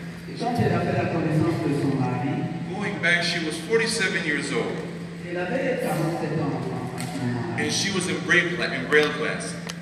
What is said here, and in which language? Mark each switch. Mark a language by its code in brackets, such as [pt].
[fr] Et quand elle a fait la connaissance de son mari, [en] going back, she was 47 years old. [fr] elle avait 47 ans à ce moment-là. [en] And she was in Braille class.